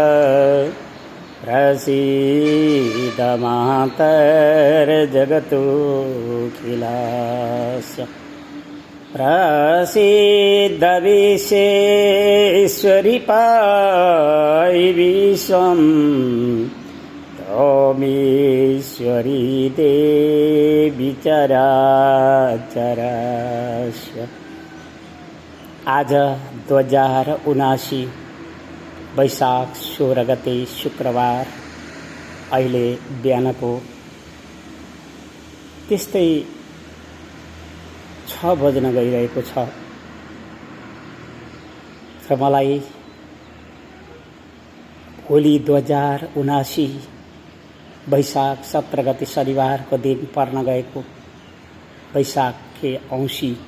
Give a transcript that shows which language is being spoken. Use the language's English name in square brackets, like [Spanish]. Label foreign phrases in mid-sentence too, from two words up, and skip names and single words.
[Sanskrit] प्रसीद मातर्जगतोऽखिलस्य प्रसीद विश्वेश्वरि पाहि विश्वम् त्वमीश्वरी देवी चराचरस्य। [Nepali] आज 2079 वैशाख 16 गते शुक्रबार अहिले बिहानको त्यस्तै 6 बज्न गइरहेको छ र मलाई भोलि 2079 वैशाख 17 गते शनिबारको दिन पर्न गएको वैशाखे औँसी